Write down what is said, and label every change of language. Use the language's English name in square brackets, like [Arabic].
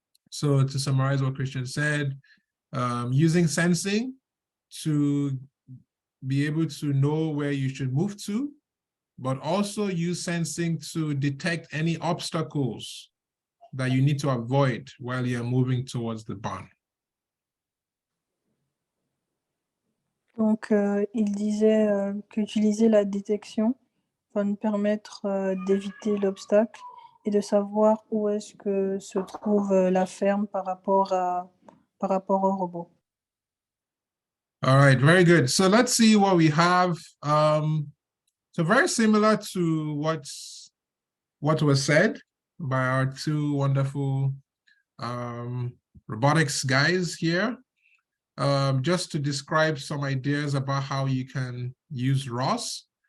[English] So to summarize what Christian said, using sensing to be able to know where you should move to, but also use sensing to detect any obstacles that you need to avoid while you're moving towards the barn. [French] Donc, il disait qu'utiliser la détection va nous permettre d'éviter l'obstacle et de savoir où est-ce que se trouve la ferme par rapport au robot. [English] All right, very good. So let's see what we have. So very similar to what was said by our two wonderful robotics guys here. Just to describe some ideas about how you can use ROS.